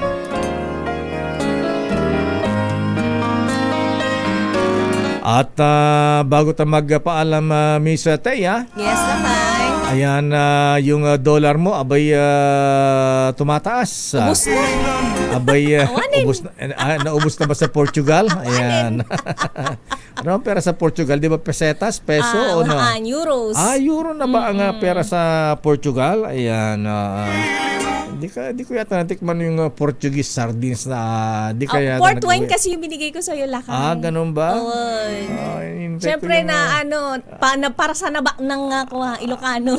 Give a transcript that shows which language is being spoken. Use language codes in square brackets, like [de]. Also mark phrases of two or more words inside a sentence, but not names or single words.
[tl] At bago tayo magpaalam, Miss Thea. Yes, Lakay. Ayan, yung dollar mo, abay tumataas. Ubus na. Abay, naubos na ba sa Portugal? Ayan. Ano ang pera sa Portugal? Di ba pesetas, peso o no? Euros. Euro na ba ang pera sa Portugal? Ayan. Di ko yata natikman yung [en] Portuguese sardines [tl] na di kaya [en] port wine [tl] kasi yung binigay ko sa iyo, Lakay. Ganun ba? Siyempre na para sa naba ng Ilocano.